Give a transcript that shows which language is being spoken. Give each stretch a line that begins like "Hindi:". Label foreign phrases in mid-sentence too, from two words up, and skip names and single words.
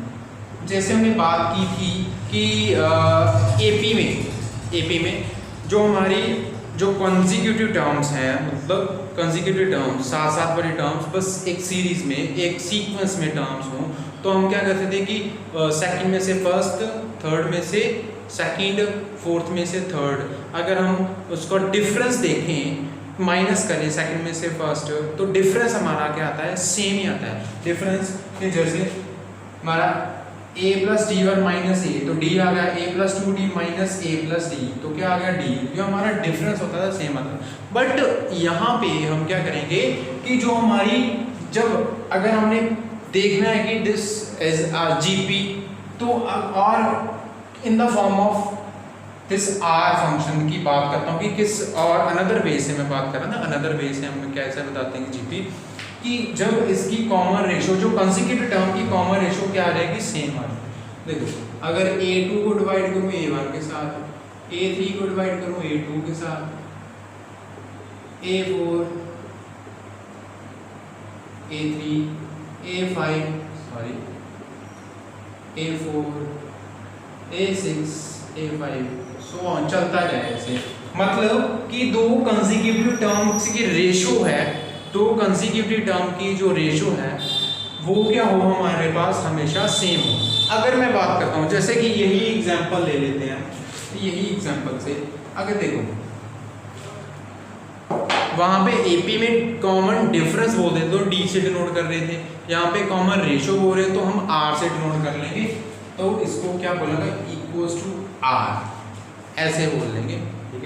Hindi: जैसे हमने बात की थी कि एपी में जो हमारी जो
English: consecutive terms
Hindi: हैं, मतलब
English: consecutive terms,
Hindi: साथ साथ वाले टर्म्स, बस एक सीरीज में, एक सीक्वेंस में टर्म्स हों, तो हम क्या करते थे कि सेकंड में से फर्स्ट, थर्ड में से सेकंड, फोर्थ में से थर्ड, अगर हम उसको डिफरेंस देखें, माइनस करें सेकंड में से फर्स्ट, तो डिफरेंस हमारा क्या आता है, सेम ही आता है। डिफरेंस के जैसे हमारा a + d1 - a, तो d आ गया, a + 2d - a + d, तो क्या आ गया d। जो हमारा डिफरेंस होता था सेम आता था। बट यहाँ पे हम क्या करेंगे कि जो हमारी, जब अगर हमने देखना है कि
English: this is GP,
Hindi: तो और
English: in the form of this r function
Hindi: की बात करता हूँ कि किस, और
English: another way
Hindi: से मैं बात कर रहा था,
English: another way
Hindi: से हम कैसे बताते हैं जीपी, कि जब इसकी
English: common ratio,
Hindi: जो
English: consecutive term
Hindi: की
English: common ratio
Hindi: क्या आ जाएगी, सेम आ जाएगी। देखो अगर a2 को डिवाइड करूँ a1 के साथ, a3 को डिवाइड करूँ a2 के साथ, a4 A3 A5 सॉरी A4 A6 A5
English: so on
Hindi: चलता जाए ऐसे। मतलब कि दो
English: consecutive terms
Hindi: की रेशो है, दो
English: consecutive term
Hindi: की जो रेशो है वो क्या हो हमारे पास हमेशा सेम हो। अगर मैं बात करता हूँ जैसे कि यही एग्जांपल ले लेते हैं, यही एग्जांपल से अगर देखो वहाँ पे एपी में
English: common difference
Hindi: बोल देते तो डी से डिनोट कर रहे थे, यहाँ पे
English: common ratio
Hindi: बोल रहे तो हम आर से डिनोट कर लेंगे, तो इसको क्या बोलेगा
English: equals to r
Hindi: ऐसे बोल लेंगे, ठीक है।